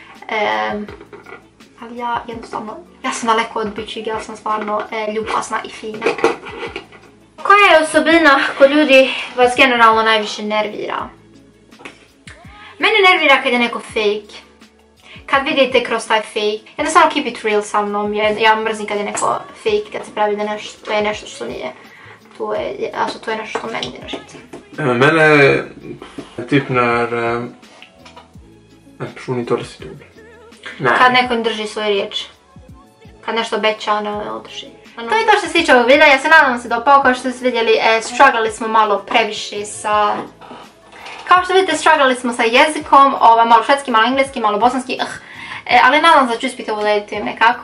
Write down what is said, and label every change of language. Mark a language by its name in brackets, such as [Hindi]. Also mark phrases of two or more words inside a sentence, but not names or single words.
[Bosnian] Ali ja jednostavno, ja sam daleko od bitchig, ja sam stvarno ljubazna i fina. Koja je osobina kod ljudi vas generalno najviše nervira? Mene nervira kad je neko fake. Kad vidite kroz taj fake, jednostavno [English] keep it real [Bosnian] sa mnom, ja mrzim kad je neko fake, kad se pravi da to je nešto što nije. To je nešto što meni ide na živce. [Swedish] Mene typ när en person inte håller sitt ord. [Bosnian] Kad neko ne drži svoju riječ. kad nešto obeća, ne održi. To je to što se tiče ovog videa, ja se nadam se dopao, kao što ste vidjeli, strugglali smo malo previše sa... Kao što vidite, strugglali smo sa jezikom, malo švedski, malo engleski, malo bosanski, ali nadam se da ću uspjeti ovo urediti nekako.